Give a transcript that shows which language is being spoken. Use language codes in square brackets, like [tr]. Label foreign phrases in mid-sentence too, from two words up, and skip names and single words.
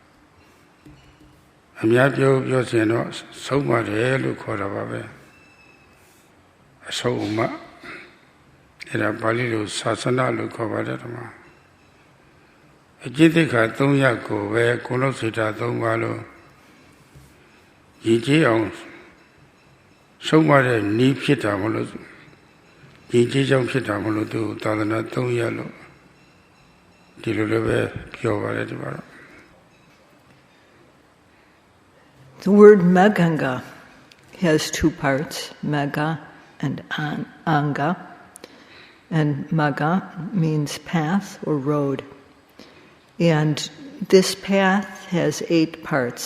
[my] အများပြောစင်တော့ဆုံးပါတယ်လို့ခေါ်တာပါပဲအဆုံးအမအဲ့ဒါပါဠိလိုသာသနာလို့ခေါ်ပါတယ်ဒီမှာအကျင့်သိက္ခာ3ရပ်ကိုပဲကိုယ်လုံးစိတ်ဓာတ်3ပါးလို့ရည်ကြည်အောင်ဆုံးမတဲ့နည်းဖြစ်တာမလို့ရည်ကြည်ကြောင့်ဖြစ်တာမလို့သူသာသနာ3ရပ်လို့ဒီလိုလည်းပဲပြောပါတယ်ဒီမှာတော့ [en] The word Maganga has two parts, Magga and Anga. And Magga means path or road. And this path has 8 parts.